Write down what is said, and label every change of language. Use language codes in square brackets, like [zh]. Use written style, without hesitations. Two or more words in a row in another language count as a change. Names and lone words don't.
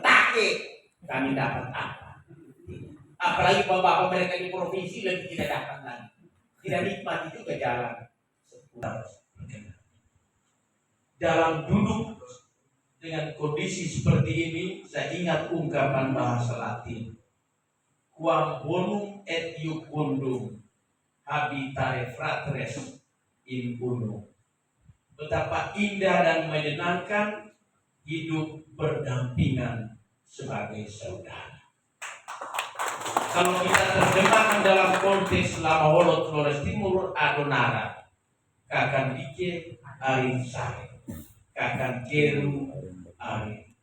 [id] Take kami dapat apa? Apalagi bapak mereka di provinsi lebih tidak dapat lagi, tidak nikmati juga jalan. Dalam duduk dengan kondisi seperti ini, saya ingat ungkapan bahasa Latin. [la] Quam bonum et iucundum habitare fratres in uno. [id] Betapa indah dan menyenangkan hidup berdampingan sebagai saudara. Kalau kita terjemahkan dalam konteks lama holot Flores Timur adonara, [slp] kakan dike arin sare, kakan keru arin.